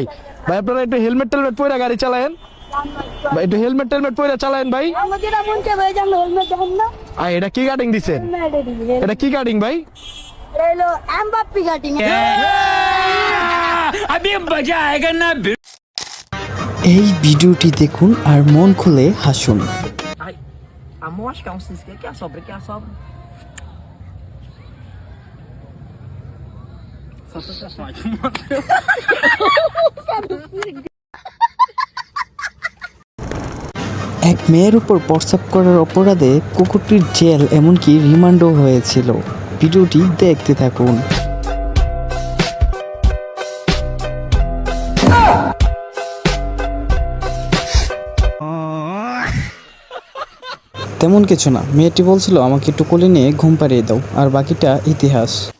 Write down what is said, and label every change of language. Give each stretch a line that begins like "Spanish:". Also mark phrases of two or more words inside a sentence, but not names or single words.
Bangla: ভাই আপনারা একটু হেলমেট পরে গাড়ি চালায়েন ভাই, একটু হেলমেট পরে চালায়েন ভাই। আমার যেটা মন চায় ভাই, জানো হেলমেট দেন না। এটা কি কাটিং দিছেন? এটা কি কাটিং ভাই? এলো এমবাপ্পি কাটিং। এই ভিডিওটি দেখুন আর মন খুলে হাসুন।
Portuguese: Amor, acho que é um cisco. Que é a sobra? Que é a sobra? Só pra
Bangla: এক মেয়ের উপর প্রস্রাব করার অপরাধে কুকুরটির জেল এমনকি রিমান্ডও হয়েছিল। ভিডিওটি দেখতে থাকুন। তেমন কিছু না, মেয়েটি বলছিল আমাকে একটু কোলে নিয়ে ঘুম পাড়িয়ে দাও, আর বাকিটা ইতিহাস।